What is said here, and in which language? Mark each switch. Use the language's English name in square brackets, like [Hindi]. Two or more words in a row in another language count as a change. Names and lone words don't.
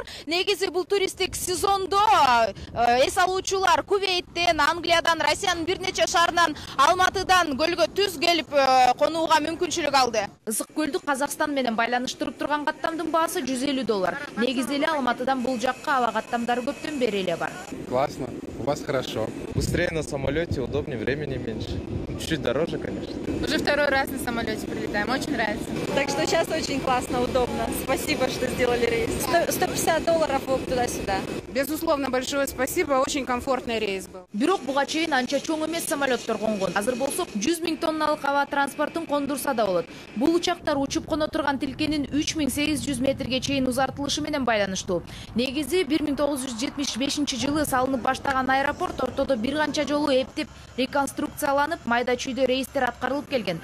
[Kyrgyz] Негизи бул туристтик сезондо эс алуучулар Кувейттен, Англиядан, Россиянын бир нече шаарынан, Алматыдан көлгө түз келип конууга мүмкүнчүлүк алды. Ысык-Көлдү Казакстан менен байланыштырып турган каттамдын баасы $150. Негизи эле Алматыдан бул жакка аба каттамдары көптөн бери эле бар. [Russian] Классно, у вас хорошо. Быстрее на самолете, удобнее, времени меньше. Чуть-чуть дороже, конечно. Уже второй раз на самолете прилетаем, очень нравится. Так что сейчас очень классно, удобно. Спасибо, что сделали рейс. $150 в туда-сюда. Безусловно, большое спасибо, очень комфортный рейс был. [Kyrgyz] Бирок буга чейин анча чоң эмес самолеттор конгон. Азыр болсо 100 000 тонналык аба транспортун кондурса да болот. Бул учактар учуп коно турган тилкенин 3800 метрге чейин узартылышы менен байланыштуу. Негизи 1975 жылы салынып баштаган аэропорт ортодо бир канча жолу эптеп реконструкцияланып, майда чүйдө рейстер аткарылып келген.